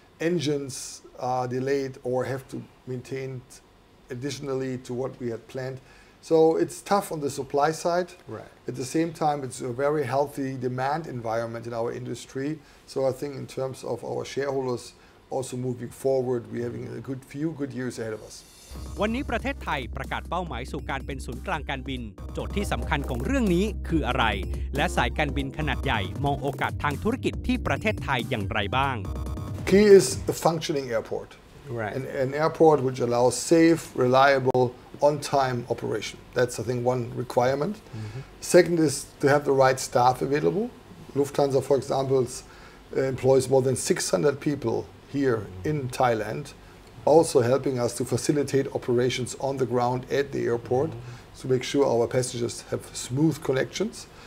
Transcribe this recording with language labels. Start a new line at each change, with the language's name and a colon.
English: Engines are delayed or have to maintain additionally to what we had planned. So it's tough on the supply side. Right. At the same time, it's a very healthy demand environment in our industry. So I think in terms of our shareholders, also moving forward, we're having a few good years ahead of us.
Thai: วันนี้ประเทศไทยประกาศเป้าหมายสู่การเป็นศูนย์กลางการบินโจทย์ที่สำคัญของเรื่องนี้คืออะไรและสายการบินขนาดใหญ่มองโอกาสทางธุรกิจที่ประเทศไทยอย่างไรบ้าง
English: Key is a functioning airport. Right. An airport which allows safe, reliable, on-time operation. That's, I think, one requirement. Second is to have the right staff available. Lufthansa, for example, employs more than 600 people here in Thailand, also helping us to facilitate operations on the ground at the airport to make sure our passengers have smooth connections.